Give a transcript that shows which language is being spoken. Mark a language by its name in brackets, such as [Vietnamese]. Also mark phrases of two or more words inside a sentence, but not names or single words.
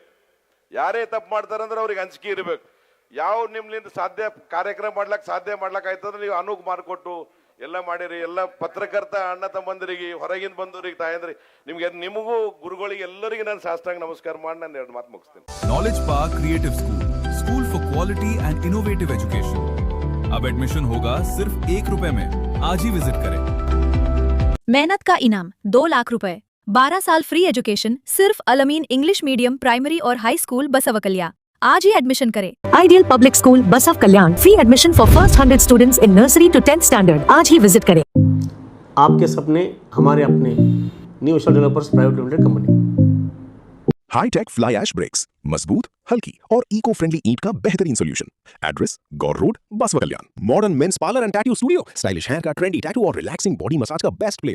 [Kannada] ಯಾರೇ ತಪ್ಪು ಮಾಡ್ತಾರಂದ್ರೆ ಅವ್ರಿಗೆ ಅಂಜಿಕೆ ಇರ್ಬೇಕು. ಯಾವ ನಿಮ್ಲಿಂದ ಸಾಧ್ಯ ಕಾರ್ಯಕ್ರಮ ಸಾಧ್ಯ ಮಾಡ್ಲಕ್ ಆಯ್ತಂದ್ರೆ ನೀವು ಅನುವು ಮಾಡಿಕೊಟ್ಟು ಎಲ್ಲ ಮಾಡಿರಿ. ಎಲ್ಲ ಪತ್ರಕರ್ತ ಅಣ್ಣ ತಮ್ಮಂದರಿಗೆ, ಹೊರಗಿಂದ ಬಂದವರಿಗೆ, ತಾಯಂದ್ರಿಗೆ, ನಿಮಗೂ ಗುರುಗಳಿಗೆ ಎಲ್ಲರಿಗೆ ನಾನು ಸಾಷ್ಟಾಂಗ ನಮಸ್ಕಾರ ಮಾಡಿ ನಾನು 2 ಮಾತು ಮುಗಿಸ್ತೇನೆ. [English] Knowledge Park Creative School for Quality and Innovative Education. [Hindi] अब एडमिशन होगा सिर्फ ₹1 में। आज ही विजिट करें। मेहनत का इनाम 2 लाख रुपए, 12 साल [English] free education [Hindi] सिर्फ अलमीन इंग्लिश मीडियम प्राइमरी और हाई स्कूल बसवकल्या। आज ही एडमिशन करें। [English] Ideal Public School, Basav Kalyan. Free admission for first 100 students in nursery to 10th standard. [Hindi] आज ही विजिट करें। आपके सपने हमारे अपने। न्यू एशिया डेवलपर्स प्राइवेट लिमिटेड कंपनी। [English] hi-tech fly ash bricks, [Hindi] मजबूत, हल्की और [English] eco friendly [Hindi] ईंट का बेहतरीन सोल्यूशन। [English] Address Gaur Road, Basava Kalyan. Modern Men's Parlour and Tattoo Studio, stylish hair का, trendy tattoo और relaxing body massage का best place।